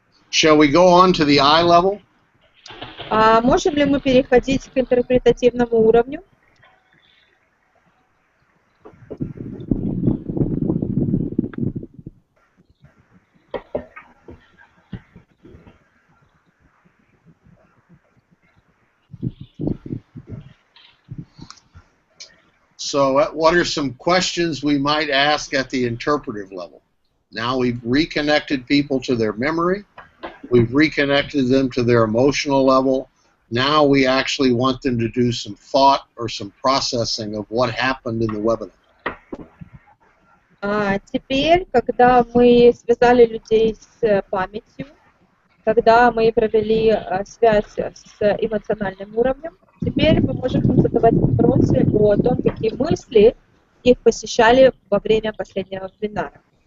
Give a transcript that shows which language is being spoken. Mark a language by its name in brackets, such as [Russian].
[English] Shall we go on to the I level? [Russian] Можем ли мы переходить к интерпретативному уровню? [English] So what are some questions we might ask at the interpretive level? Now we've reconnected people to their memory. We've reconnected them to their emotional level. Now we actually want them to do some thought or some processing of what happened in the webinar. [Russian] Теперь, когда мы связали людей с памятью, когда мы провели связь с эмоциональным уровнем, теперь мы можем им задавать вопросы о том, какие мысли их посещали во время последнего вебинара.